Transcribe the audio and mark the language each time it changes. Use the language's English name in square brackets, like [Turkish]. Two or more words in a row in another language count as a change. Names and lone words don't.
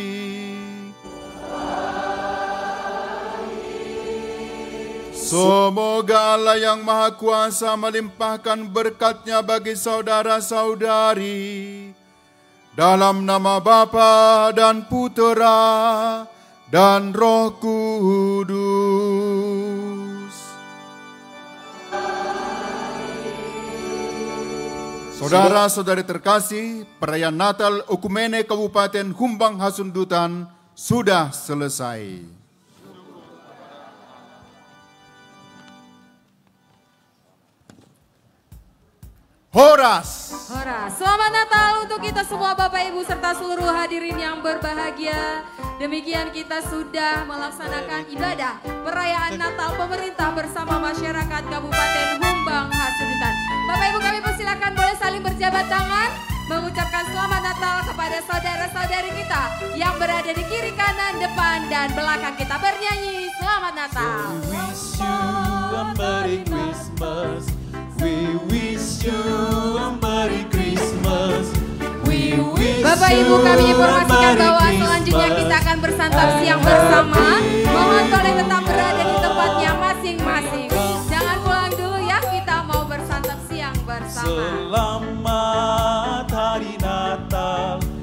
[Indonesian] Semoga Allah yang Maha Kuasa melimpahkan berkat-Nya bagi saudara-saudari, dalam nama Bapa dan Putera dan Roh Kudus. Saudara-saudari terkasih, perayaan Natal Okumene Kabupaten Humbang Hasundutan sudah selesai. Horas. Horas. Selamat Natal untuk kita semua Bapak Ibu serta seluruh hadirin yang berbahagia. Demikian kita sudah melaksanakan ibadah perayaan Natal pemerintah bersama masyarakat Kabupaten Humbang Hasundutan. Bapak Ibu kami persilakan boleh saling berjabat tangan. mengucapkan selamat Natal kepada saudara-saudari kita yang berada di kiri, kanan, depan, dan belakang kita, bernyanyi Selamat Natal. [English] We wish you a Merry Christmas. We wish you a Merry Christmas. We wish [Indonesian] Bapak Ibu, kami informasikan bahwa selanjutnya kita akan bersantap siang bersama. Mohon boleh tetap berada di tempatnya masing-masing. Jangan pulang dulu ya, kita mau bersantap siang bersama. Selamat Hari Natal.